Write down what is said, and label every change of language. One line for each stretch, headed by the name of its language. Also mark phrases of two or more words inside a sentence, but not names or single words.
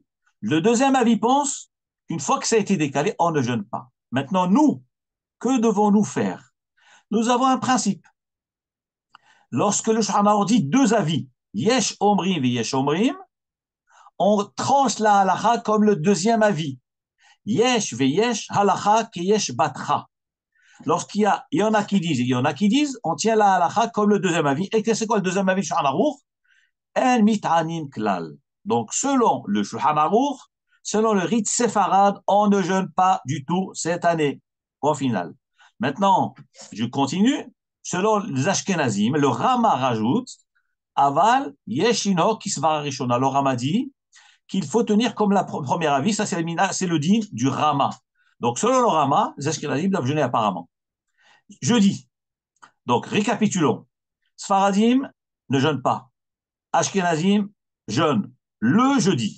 French: Le deuxième avis pense qu'une fois que ça a été décalé, on ne jeûne pas. Maintenant, nous, que devons-nous faire? Nous avons un principe. Lorsque le Shulchan Aruch dit deux avis,
Hebrew: יש אומרים et יש אומרים,
French: on tranche la halacha comme le deuxième avis.
Hebrew: יש ויש הלכה כיש בתרא.
French: Il y en a qui disent, il y en a qui disent, on tient la halacha comme le deuxième avis. Et c'est quoi le deuxième avis du Shulchan Aruch?
Hebrew: אין מתענים כלל.
French: Donc, selon le Shulchan Aruch, selon le rite séfarade, on ne jeûne pas du tout cette année. Au final. Maintenant, je continue. Selon les Ashkenazim, le Rama rajoute,
Hebrew: אבל ישנו כסברה ראשונה.
French: Le Rama dit qu'il faut tenir comme la première avis, ça c'est le din du Rama. Donc, selon le Rama, les Ashkenazim doivent jeûner apparemment. Jeudi. Donc, récapitulons. Sfaradim ne jeûne pas. Ashkenazim jeûne le jeudi.